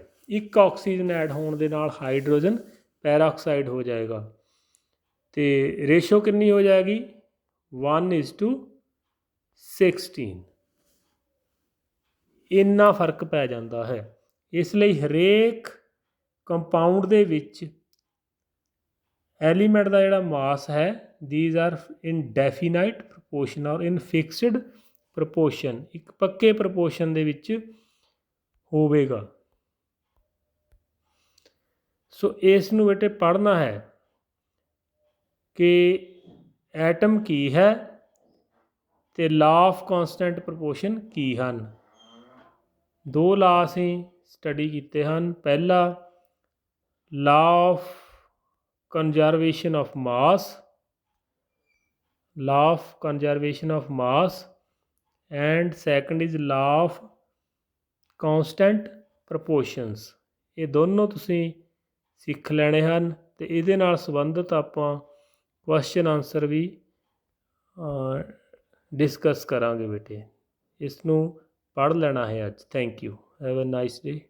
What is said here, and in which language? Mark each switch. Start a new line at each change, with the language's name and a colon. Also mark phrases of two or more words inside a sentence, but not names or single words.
Punjabi: ਇੱਕ
English: oxygen add
Punjabi: ਹੋਣ ਦੇ ਨਾਲ
English: hydrogen peroxide
Punjabi: ਹੋ ਜਾਏਗਾ, ਅਤੇ ਰੇਸ਼ੋ ਕਿੰਨੀ ਹੋ ਜਾਏਗੀ 1:16। ਇੰਨਾ ਫਰਕ ਪੈ ਜਾਂਦਾ ਹੈ। ਇਸ ਲਈ ਹਰੇਕ ਕੰਪਾਊਂਡ ਦੇ ਵਿੱਚ ਐਲੀਮੈਂਟ ਦਾ ਜਿਹੜਾ ਮਾਸ ਹੈ,
English: these are in definite proportion or in fixed proportion,
Punjabi: ਇੱਕ ਪੱਕੇ ਪ੍ਰਪੋਰਸ਼ਨ ਦੇ ਵਿੱਚ ਹੋਵੇਗਾ। ਸੋ ਇਸ ਨੂੰ ਬੇਟੇ ਪੜ੍ਹਨਾ ਹੈ ਕਿ ਐਟਮ ਕੀ ਹੈ ਅਤੇ
English: law of constant proportion
Punjabi: ਕੀ ਹਨ। 2 ਲਾਅ ਅਸੀਂ ਸਟੱਡੀ ਕੀਤੇ ਹਨ।
English: ਪਹਿਲਾ law of conservation of mass, law of conservation of mass, and second is law of constant proportions।
Punjabi: ਇਹ ਦੋਨੋਂ ਤੁਸੀਂ ਸਿੱਖ ਲੈਣੇ ਹਨ, ਅਤੇ ਇਹਦੇ ਨਾਲ ਸੰਬੰਧਿਤ ਆਪਾਂ
English: question answer
Punjabi: ਵੀ ਡਿਸਕਸ ਕਰਾਂਗੇ ਬੇਟੇ। ਇਸ ਨੂੰ ਪੜ੍ਹ ਲੈਣਾ ਹੈ ਅੱਜ।
English: thank you, have a nice day.